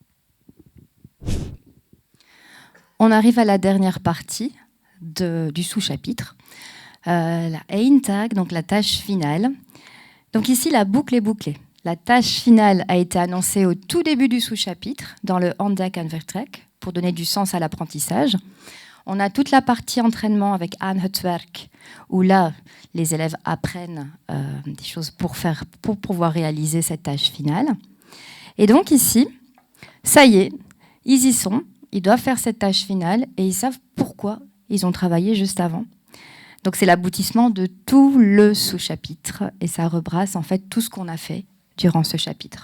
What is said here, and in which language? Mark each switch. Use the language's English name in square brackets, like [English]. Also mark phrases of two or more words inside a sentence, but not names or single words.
[French] On arrive à la dernière partie du sous-chapitre, la eindtag, donc la tâche finale. Donc ici, la boucle est bouclée. La tâche finale a été annoncée au tout début du sous-chapitre, dans le [Dutch] Handak en Vertrek, [French] pour donner du sens à l'apprentissage. On a toute la partie entraînement avec [Dutch] Aan het werk, [French] où là, les élèves apprennent des choses pour pouvoir réaliser cette tâche finale. Et donc ici, ça y est, ils y sont, ils doivent faire cette tâche finale et ils savent pourquoi ils ont travaillé juste avant. Donc c'est l'aboutissement de tout le sous-chapitre et ça rebrasse en fait tout ce qu'on a fait durant ce chapitre.